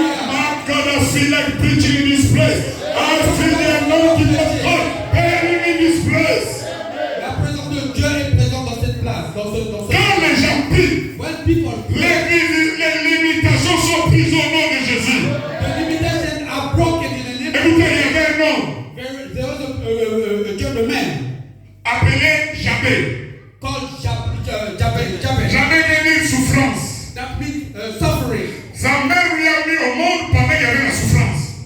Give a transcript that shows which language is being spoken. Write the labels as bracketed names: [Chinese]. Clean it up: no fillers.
[English] My God, I feel like preaching in this place. I feel the anointing of God burning in this place. [French] La présence de Dieu est présente dans cette place, Quand les gens prient, [English] when people [French] les limitations sont prises au nom de Jésus. [English] the limitations are broken in the name of [French] Écoutez, il y avait un homme [English] there was a gentleman [French] appelé Jabez. [English] called Jabez. [French] Jabez veut dire souffrance. [English] That means suffering. [French] Sa mère lui a mis au monde pendant qu'il y avait la souffrance.